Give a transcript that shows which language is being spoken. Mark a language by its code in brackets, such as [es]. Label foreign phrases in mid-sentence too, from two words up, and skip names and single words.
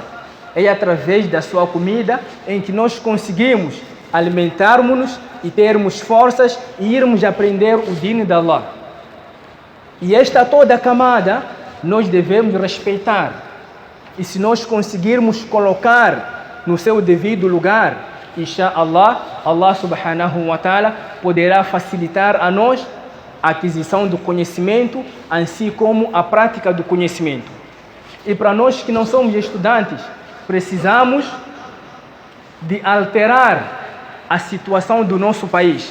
[pt] É através da sua comida em que nós conseguimos alimentarmos-nos e termos forças e irmos aprender o dino de Allah. E esta toda a camada nós devemos respeitar. E se nós conseguirmos colocar no seu devido lugar, inshallah, [ar] الله سبحانه وتعالى [pt] poderá facilitar a nós a aquisição do conhecimento, assim como a prática do conhecimento. E para nós que não somos estudantes, precisamos de alterar a situação do nosso país.